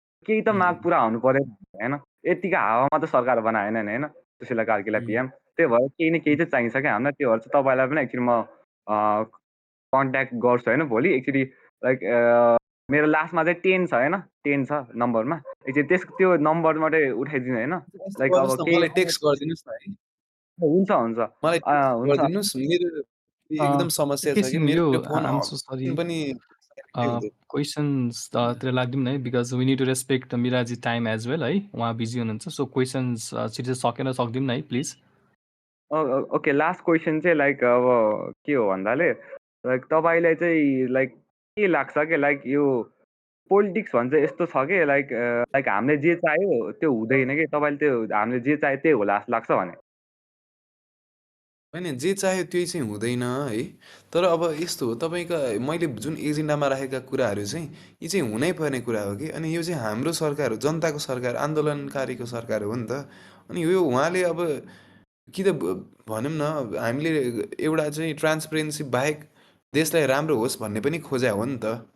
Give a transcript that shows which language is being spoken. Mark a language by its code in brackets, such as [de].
[ne] केही त माग पुरा हुनु पऱ्यो होइन, यतिकै हावामा त सरकार बनाएन नि होइन सुशीला कार्कीलाई पिएम। त्यही भएर केही न केही चाहिँ चाहिन्छ क्या हामीलाई। त्यो भएर चाहिँ तपाईँलाई पनि एकचोटि म कन्ट्याक्ट गर्छु होइन भोलि एकचोटि। लाइक मेरो लास्टमा चाहिँ 10 छ होइन, 10 छ नम्बरमा। एकचोटि त्यो नम्बरबाटै उठाइदिनु होइन। यस्तो लाइक अब गर्नुहोस् न, केही मलाई टेक्स्ट गरिदिनुहोस् न है। हुन्छ हुन्छ मलाई टेक्स्ट हुन्छ गरिदिनुहोस्। मेरो एकदम समस्या छ कि एकैछिन यो मेरो फोन [en] I'm so sorry [ne] पनि हुँदैन। क्वेसन्सतिर लाग्दिउँ न है, [en] because we need to respect मिराजी time as well [ne] है, उहाँ बिजी हुनुहुन्छ। सो क्वेसन्स छिटो सकेर सक्दिउँ न है प्लिज। ओके, लास्ट क्वेसन चाहिँ लाइक अब के हो भन्दाले लाइक तपाईँलाई चाहिँ लाइक के लाग्छ कि लाइक यो पोलिटिक्स भन्छ यस्तो छ कि लाइक लाइक हामीले जे चाह्यो त्यो हुँदैन कि, तपाईँले त्यो हामीले जे चाह्यो त्यही होला जस्तो लाग्छ भने? होइन जे चाह्यो त्यही चाहिँ हुँदैन है। तर अब यस्तो हो तपाईँका मैले जुन एजेन्डामा राखेका कुराहरू चाहिँ यी चाहिँ हुनै पर्ने कुरा हो कि। अनि यो चाहिँ हाम्रो सरकार हो, जनताको सरकार, आन्दोलनकारीको सरकार हो नि त। अनि यो उहाँले अब कि त भनौँ न हामीले एउटा चाहिँ ट्रान्सपेरेन्सी बाहेक देशलाई राम्रो होस् भन्ने पनि खोज्या हो नि त।